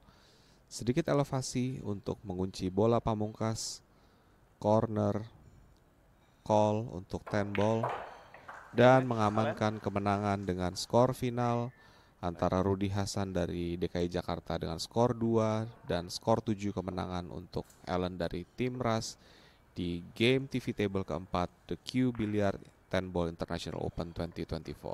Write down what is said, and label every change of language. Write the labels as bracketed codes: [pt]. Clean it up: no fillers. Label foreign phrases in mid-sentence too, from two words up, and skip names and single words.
[id] Sedikit elevasi untuk mengunci bola pamungkas, corner, call untuk 10 ball, dan mengamankan kemenangan dengan skor final antara Rudy Hasan dari DKI Jakarta dengan skor 2 dan skor 7 kemenangan untuk Allen dari tim RAS di [en] game TV table [id] keempat The Q Billiard 10 Ball International Open 2024.